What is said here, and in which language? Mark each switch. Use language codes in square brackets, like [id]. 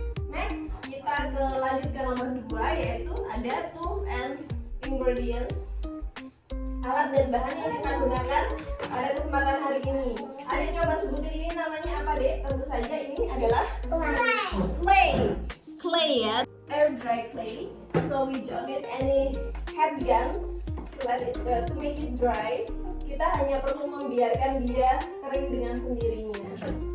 [id] Next, kita lanjut ke nomor 2, yaitu ada [en] tools and ingredients. [id] Alat dan bahan yang kita gunakan pada kesempatan hari ini. Ada coba sebutin ini namanya apa, Dek? Tentu saja ini adalah clay ya, air dry clay. [en] So we don't need any heat gun to make it dry. [id] Kita hanya perlu membiarkan dia kering dengan sendirinya.